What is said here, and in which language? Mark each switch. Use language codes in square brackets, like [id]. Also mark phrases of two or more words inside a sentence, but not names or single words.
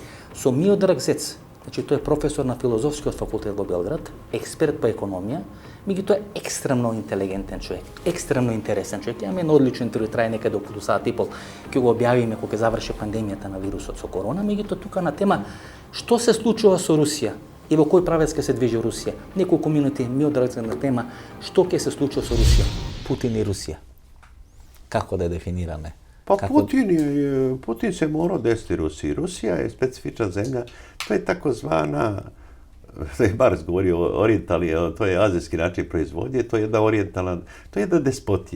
[mk] Со Миодраг Зец, значи тој е професор на Филозофскиот факултет во Белград, експерт по економија, меѓутоа е екстремно интелигентен човек, екстремно интересен човек. Имаме едно одлично интервју, трае некаде околу сат и пол, ќе го објавиме кога ќе заврши пандемијата на вирусот со корона, меѓутоа тука на тема што се случува со Русија и во кој правец ќе се движи Русија. Неколку минути ми одразен на тема што ќе се случи со Русија. [sr] Putin i Rusija? Kako da je definirane? Pa Putin se morao desiti Rusiji. Rusija je specifična zemlja, to je takozvana, to je Marks govorio orijentalni, to je azijski način proizvodnje, to je jedna orijentalna, to je jedna despotija.